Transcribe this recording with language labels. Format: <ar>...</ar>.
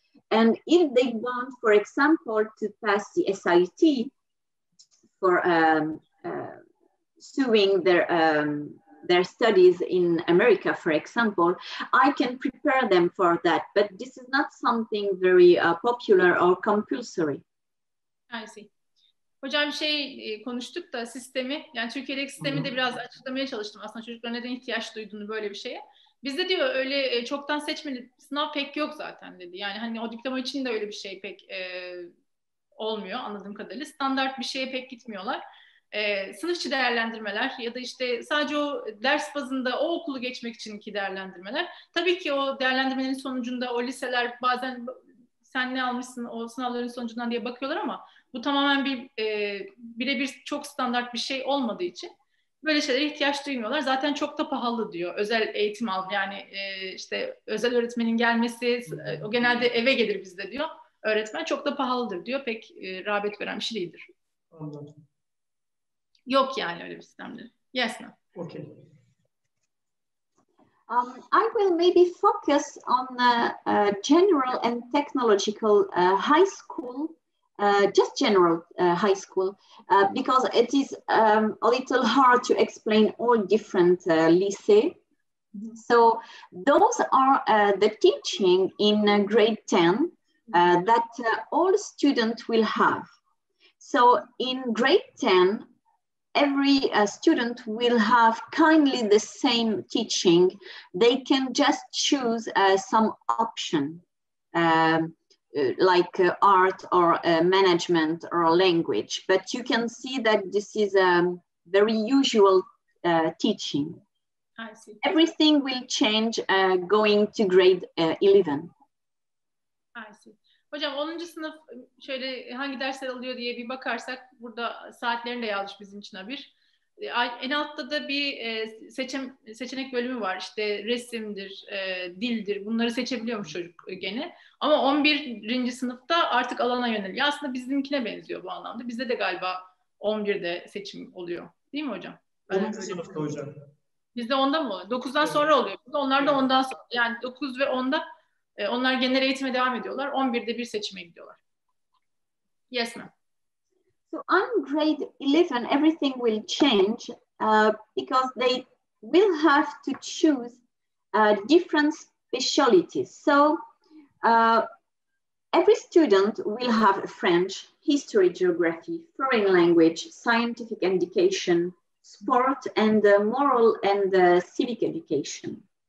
<en>And if they want, for example, to pass the SAT for pursuing their studies in America, for example, I can prepare them for that. But this is not something very popular or compulsory. I see.</en> <tr>Hocam konuştuk da sistemi, yani Türkiye'deki sistemi de biraz açıklamaya çalıştım aslında, çocukların neden ihtiyaç duyduğunu böyle bir şeye. Bizde diyor öyle çoktan seçmeli sınav pek yok zaten dedi. Yani hani o diploma için de öyle bir şey pek olmuyor anladığım kadarıyla. Standart bir şeye pek gitmiyorlar. Sınıf içi değerlendirmeler ya da işte sadece o ders bazında o okulu geçmek içinki değerlendirmeler. Tabii ki o değerlendirmelerin sonucunda o liseler bazen sen ne almışsın o sınavların sonucundan diye bakıyorlar, ama bu tamamen birebir çok standart bir şey olmadığı için böyle şeylere ihtiyaç duymuyorlar. Zaten çok da pahalı diyor. Özel eğitim al, yani işte özel öğretmenin gelmesi, o genelde eve gelir bizde diyor. Öğretmen çok da pahalıdır diyor. Pek rağbet gören bir şey değildir. Anladım. Yok yani öyle bir sistemleri.</tr> <en>Yes, ma'am. Okay. I will maybe focus on general and technological high school, just general high school, because it is a little hard to explain all different lycée. So those are the teaching in grade 10 that all students will have. So in grade 10, every student will have kindly the same teaching. They can just choose some option, like art or management or language. But you can see that this is a very usual teaching. I see. Everything will change going to grade 11. I see.</en> <tr>Hocam 10. sınıf şöyle hangi dersler alıyor diye bir bakarsak burada saatlerini de yazmış bizim için Abir. En altta da bir seçenek bölümü var. İşte resimdir, dildir. Bunları seçebiliyormuş çocuk gene. Ama 11. sınıfta artık alana yöneliyor. Aslında bizimkine benziyor bu anlamda. Bizde de galiba 11'de seçim oluyor. Değil mi hocam? 10. sınıfta hocam. Bizde 10'da mı oluyor? 9'dan sonra oluyor. Onlar da 10'dan sonra. Yani 9 ve 10'da onlar genel eğitime devam ediyorlar. 11'de bir seçime gidiyorlar.</tr> <en>Yes, ma'am. So on grade 11, everything will change because they will have to choose different specialties. So every student will have French, history, geography, foreign language, scientific education, sport, and moral and civic education.</en>